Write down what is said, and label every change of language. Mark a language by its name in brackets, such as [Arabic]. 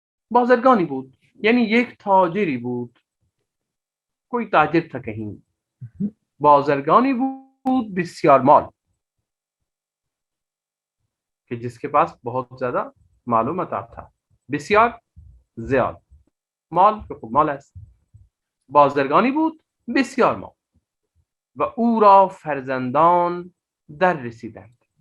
[Persian] بازرگانی بود یعنی یک تاجری بود, [Urdu] کوئی تاجر تھا کہیں. [Persian] بازرگانی بود بسیار مال, [Urdu] کہ جس کے پاس بہت زیادہ معلومات تھا. [Persian] بسیار زیاد, مال مال است. بازرگانی بود بسیار مال و او را فرزندان در رسیدند.